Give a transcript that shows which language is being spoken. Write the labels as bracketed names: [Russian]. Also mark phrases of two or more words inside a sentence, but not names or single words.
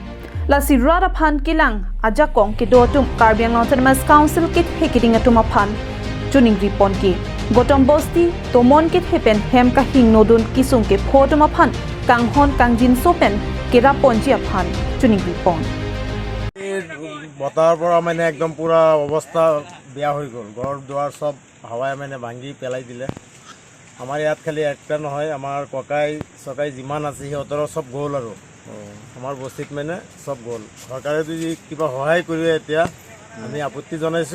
[Karbi] La si rada phan kilang ajakong kidotum Karbiang Autonomous Council kit hekiting atuma phan chuning ripon ki Gotambosti tomon kit hepen hem ka hing nodun kisung ke photuma phan kanghon kangjin sopen kira ponji phan chuning ripon [Assamese] বতাৰ পৰা মানে একদম পুৰা অৱস্থা বেয়া হৈ গ'ল ঘৰ দুৱাৰ সব হাৱাই মানে ভাঙি পেলাই দিলে আমাৰ ইয়াত খালি একটা নহয় আমাৰ ককাই সকাই যিমান আছে সিহঁতৰ সব গ'ল আৰু আমাৰ বস্তিত মানে সব গ'ল সৰকাৰে যদি কিবা সহায় কৰে এতিয়া আমি আপত্তি জনাইছো